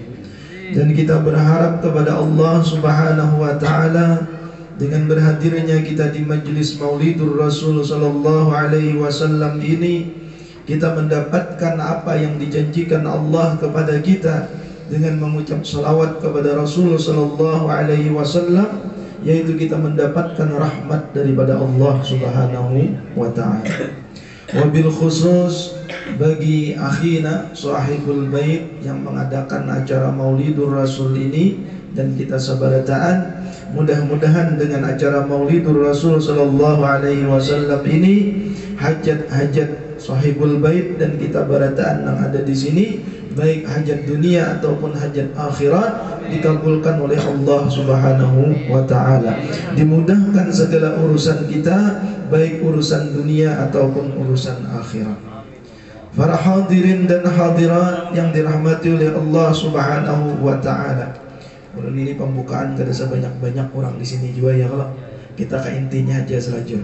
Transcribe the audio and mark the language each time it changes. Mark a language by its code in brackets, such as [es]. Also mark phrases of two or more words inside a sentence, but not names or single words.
[id] Dan kita berharap kepada Allah [ar] سبحانه وتعالى [id] dengan berhadirnya kita di majelis Maulidur Rasul [ar] صلى الله عليه وسلم [id] ini, kita mendapatkan apa yang dijanjikan Allah kepada kita dengan mengucap salawat kepada Rasul sallallahu alaihi wasallam, yaitu kita mendapatkan rahmat daripada [ar] الله سبحانه وتعالى. وبالخصوص [id] bagi [ar] أخينا صاحب البيت [id] yang mengadakan acara Maulidur Rasul ini dan kita sabarataan, mudah-mudahan dengan acara Maulidur Rasul [ar] صلى الله عليه وسلم [id] ini hajat-hajat [ar] صاحب البيت [id] dan kita barataan yang ada di sini, baik hajat dunia ataupun hajat akhirat, dikabulkan oleh Allah [ar] سبحانه وتعالى. [id] Dimudahkan segala urusan kita, baik urusan dunia ataupun urusan akhirat. Para hadirin dan hadirat yang dirahmati oleh Allah [ar] سبحانه وتعالى. [bjn] Ulun ini pembukaan kada sebanyak-banyak orang di sini juga ya, kalau kita ke intinya aja selajur.